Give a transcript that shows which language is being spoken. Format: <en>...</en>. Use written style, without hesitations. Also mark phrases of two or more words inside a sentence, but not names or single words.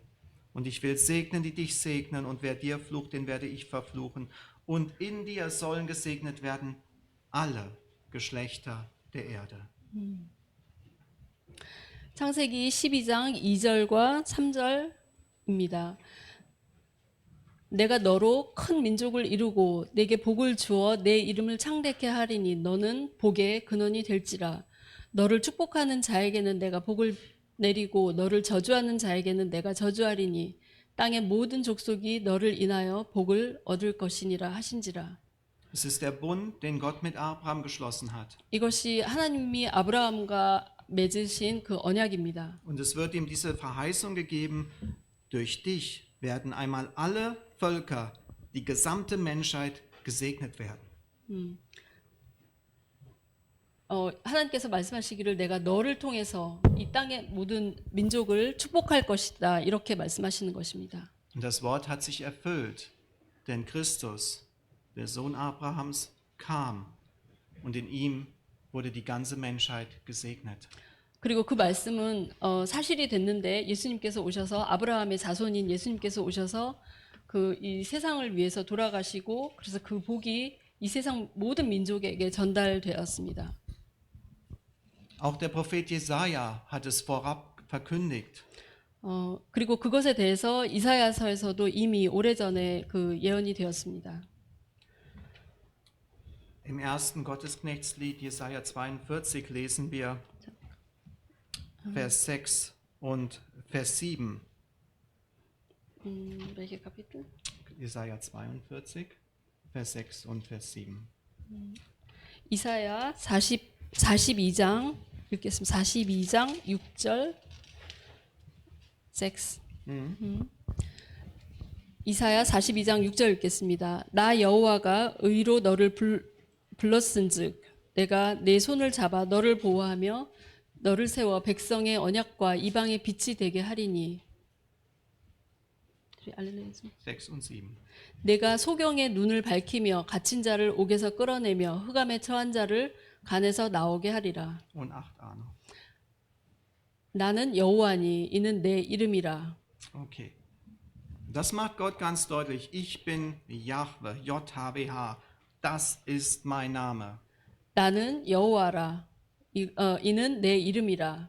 <de>Und ich will segnen, die dich segnen und wer dir flucht, den werde ich verfluchen. Und in dir sollen gesegnet werden alle Geschlechter der Erde.</de> <ko>창세기 12장 2절과 3절입니다. 내가 너로 큰 민족을 이루고 내게 복을 주어 내 이름을 창대케 하리니 너는 복의 근원이 될지라. 너를 축복하는 자에게는 내가 복을 내리고 너를 저주하는 자에게는 내가 저주하리니 땅의 모든 족속이 너를 인하여 복을 얻을 것이니라 하신지라.</ko> <de>Es ist der Bund, den Gott mit Abraham geschlossen hat.</de> <ko>이것이 하나님이 아브라함과 맺으신 그 언약입니다.</ko> <de>Und es wird ihm diese Verheißung gegeben, durch dich werden einmal alle Völker, die gesamte Menschheit gesegnet werden.</de> <ko>하나님께서 말씀하시기를 내가 너를 통해서 이 땅의 모든 민족을 축복할 것이다 이렇게 말씀하시는 것입니다.</ko> <de>Und das Wort hat sich erfüllt, denn Christus, der Sohn Abrahams, kam und in ihm wurde die ganze Menschheit gesegnet.</de> <ko>그리고 그 말씀은 사실이 됐는데 예수님께서 오셔서 아브라함의 자손인 예수님께서 오셔서 그 이 세상을 위해서 돌아가시고 그래서 그 복이 이 세상 모든 민족에게 전달되었습니다.</ko> <de>Auch der Prophet Jesaja hat es vorab verkündigt.</de> <ko>그리고 그것에 대해서 이사야서에서도 이미 오래전에 그 예언이 되었습니다.</ko> <de>Im ersten Gottesknechtslied Jesaja 42 lesen wir Vers 6 und Vers 7. welche Kapitel? Jesaja 42, Vers 6 und Vers 7.</de> <ko>이사야 42장 읽겠습니다. 42장 6절 6. 이사야 42장 6절 읽겠습니다. 나 여호와가 의로 너를 불렀은즉 내가 내 손을 잡아 너를 보호하며 너를 세워 백성의 언약과 이방의 빛이 되게 하리니.</ko> <de>6 und 7.</de> <ko>내가 소경의 눈을 밝히며 갇힌 자를 옥에서 끌어내며 흑암에 처한 자를 간에서 나오게 하리라.</ko> <de>Und 8 auch noch.</de> <ko>나는 여호와니 이는 내 이름이라.</ko> <de>Okay. Das macht Gott ganz deutlich. Ich bin Jahwe, JHWH. Das ist mein Name.</de> <ko>나는 여호와라. 이는 내 이름이라.</ko>